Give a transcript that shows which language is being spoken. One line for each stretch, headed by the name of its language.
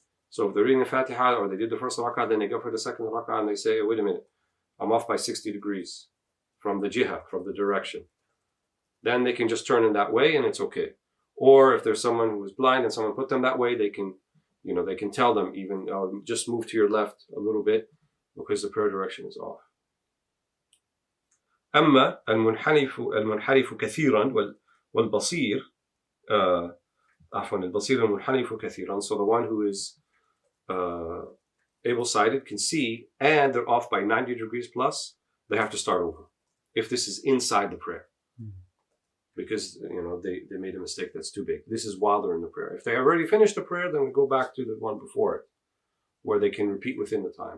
English: So if they're reading the Fatiha, or they did the first rak'ah, then they go for the second rak'ah and they say, wait a minute, I'm off by 60 degrees from the jiha, from the direction. Then they can just turn in that way and it's okay. Or if there's someone who is blind and someone put them that way, they can tell them even, just move to your left a little bit because the prayer direction is off.
Arabic: أما المنحرف كثيرا والبصير عفوا البصير المنحرف كثيرا.
English: So the one who is able-sighted can see and they're off by 90 degrees plus, they have to start over if this is inside the prayer, because they made a mistake that's too big. This is while they're in the prayer. If they already finished the prayer, then we go back to the one before it where they can repeat within the time.